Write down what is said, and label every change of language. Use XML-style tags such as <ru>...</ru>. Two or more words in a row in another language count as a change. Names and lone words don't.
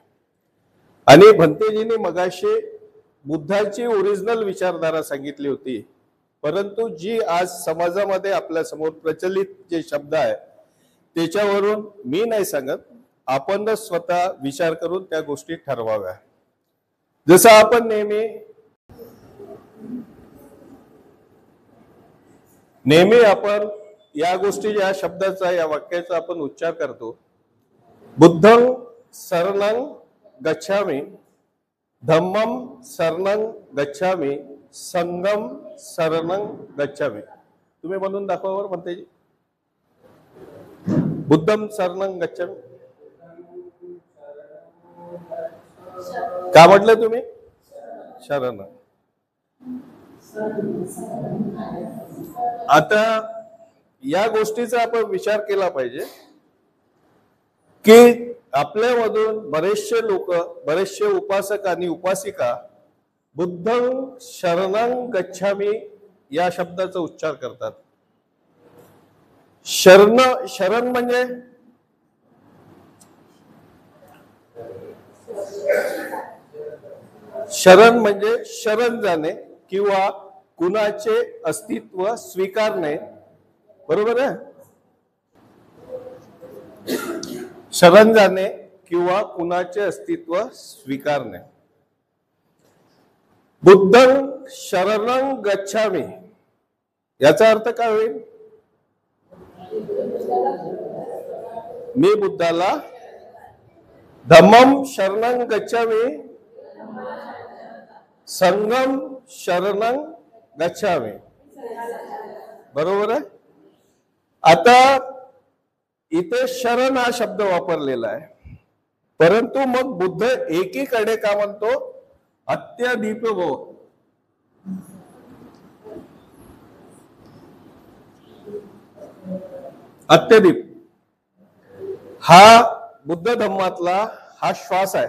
<mr>आणि भंतेजींनी मगाशी बुद्धाची ओरिजिनल विचारधारा सांगितली होती, परंतु जी आज समाजामध्ये आपल्या समोर प्रचलित जे शब्द आहे त्याच्यावरून मी नाही सांगत, आपण स्वतः विचार करून त्या गोष्टी ठरवाव्या। जसं आपण नेहमी आपण या गोष्टी या शब्दाचा या वाक्याचा आपण उच्चार करतो,</mr> <pi>बुद्धं शरणं गच्छामि, धम्मं शरणं गच्छामि, संघं शरणं गच्छामि।</pi> <mr>तुम्ही म्हणून दाखवा बरं म्हणते जी,</mr> <pi>बुद्धं शरणं गच्छामि</pi> <mr>का म्हटलं तुम्ही? शरण। आता या गोष्टीचा आपण विचार केला पाहिजे की आपल्यामधून बरेचसे लोक, बरेचसे उपासक आणि उपासिका</mr> <pi>बुद्धं शरणं गच्छामि</pi> <mr>या शब्दाचा उच्चार करतात। शरण म्हणजे शरण म्हणजे शरण जाणे किंवा कुणाचे अस्तित्व स्वीकारणे, बरोबर आहे? शरण जाणे किंवा कुणाचे अस्तित्व स्वीकारणे।</mr> <pi>बुद्धं शरणं गच्छामि</pi> <mr>याचा अर्थ काय होईल? मी बुद्धाला,</mr> <pi>धम्मं शरणं गच्छामि, संघं शरणं गच्छामि,</pi> <mr>बरोबर आहे? आता इथे शरण हा शब्द वापरलेला आहे, परंतु मग बुद्ध एकीकडे का म्हणतो?</mr> <pi>अत्यधिक भव।</pi> <mr>अत्यधिक हा बुद्ध धम्मातला हा श्वास आहे।</mr>